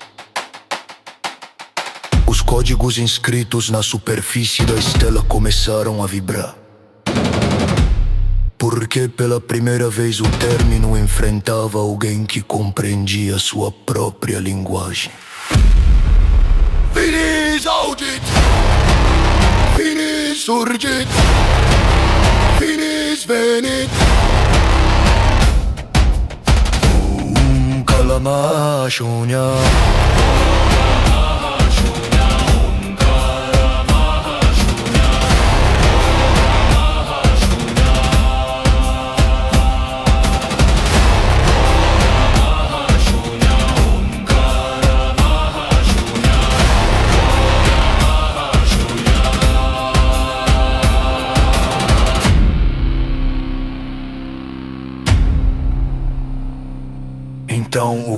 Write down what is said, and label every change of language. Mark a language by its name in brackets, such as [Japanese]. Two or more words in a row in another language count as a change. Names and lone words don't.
[Portuguese] Os códigos inscritos na superfície da estela começaram a vibrar. Porque pela primeira vez o término enfrentava alguém que compreendia sua própria linguagem. [Latin] Finis audit! Finis surgit! Finis venit! Kalamashunya. [Portuguese] Então o